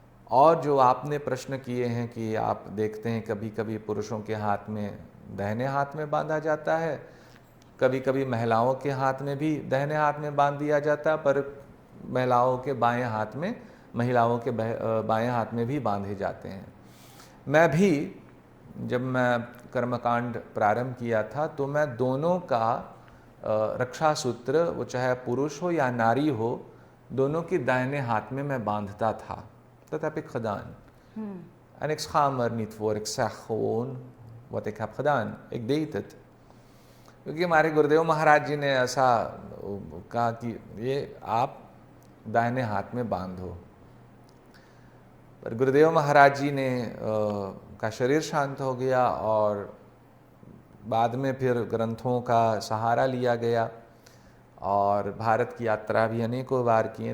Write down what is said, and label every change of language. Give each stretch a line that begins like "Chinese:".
Hindi: और जो आपने प्रश्न किए हैं कि आप देखते हैं कभी कभी पुरुषों के हाथ में दाहिने हाथ में बांधा जाता है, कभी कभी महिलाओं के हाथ में भी दाहिने हाथ में बांध दिया जाता है, पर महिलाओं के बाएं हाथ में, महिलाओं के बाएं हाथ में भी बांधे जाते हैं. मैं भी जब मैं कर्मकांड प्रारंभ किया था तो मैं दोनों का रक्षा सूत्र, वो चाहे पुरुष हो या नारी हो, दोनों की दाहिने हाथ में मैं बांधता था.
Dutch: Dat heb ik gedaan. En ik schaam er niet voor. Ik zeg gewoon wat ik heb gedaan. Ik deed het.
Hindi: क्योंकि हमारे गुरुदेव महाराज जी ने ऐसा कहा कि ये आप दाहिने हाथ में बांधो. पर गुरुदेव महाराज जी ने का शरीर शांत हो गया और बाद में फिर ग्रंथों का सहारा लिया गया और भारत की यात्रा भी अनेकों बार किए.